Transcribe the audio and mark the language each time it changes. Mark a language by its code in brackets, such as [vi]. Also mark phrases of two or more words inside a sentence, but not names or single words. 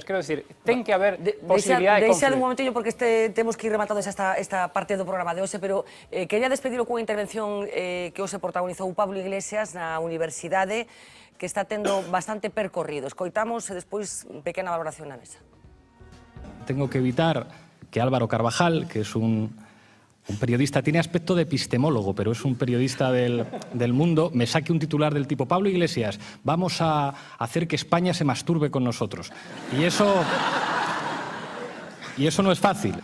[gl] Quero dicir, ten que haber posibilidade de confluir. Deixa un momentinho, porque temos que ir rematando esta parte do programa de hoxe, pero quería despedirlo cunha intervención que hoxe protagonizou Pablo Iglesias na Universidade, que está tendo bastante percorrido. Escoitamos e despois pequena valoración na mesa. [es] Tengo que evitar que Álvaro Carvajal, que es un periodista, tiene aspecto de epistemólogo, pero es un periodista del mundo, me saque un titular del tipo: Pablo Iglesias, vamos a hacer que España se masturbe con nosotros. Y eso no es fácil.